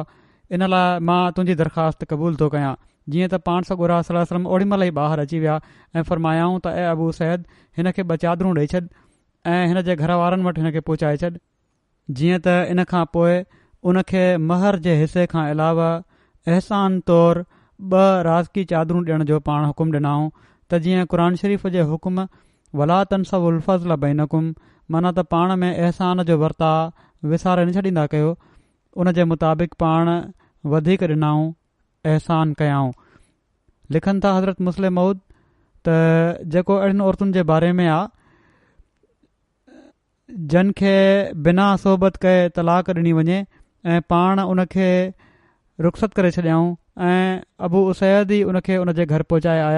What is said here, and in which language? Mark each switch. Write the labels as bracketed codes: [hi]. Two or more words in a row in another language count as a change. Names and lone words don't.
[sd] इन लाइ मां तुंहिंजी दरख़्वास्त क़बूल थो कयां। जीअं त पाण सॻोरा [ar] صلى الله عليه وسلم [sd] ओॾी महिल ई ॿाहिरि अची विया ऐं फ़रमायाऊं त ऐं अबू सैद हिन खे ॿ चादरूं ॾेई छॾ ऐं हिन जे घर वारनि वटि हिन खे पहुचाए छॾ। जीअं त इन खां पोइ उन खे महर जे हिसे खां अलावा अहसान तौरु 2 राज़की चादरूं ॾियण जो पाण हुकुम ॾिनाऊं त जीअं क़ुर शरीफ़ जे हुकुम [ar] ولا تنسوا الفضل بينكم [sd] माना त पाण में अहसान जो वर्ता विसारे न छॾींदा कयो। उन जे मुताबिक़ पाण वधीक ॾिनाऊं, अहसान कयाऊं। लिखनि था हज़रत मुस्लिम मऊद त जेको अहिड़ियुनि औरतुनि जे बारे में आहे जिन खे बिना सोबत कए तलाक ॾिनी वञे ऐं पाण उन खे रुख़सत करे छॾियाऊं ऐं अबू उसैद ई उन खे उन जे घर पहुचाए आया।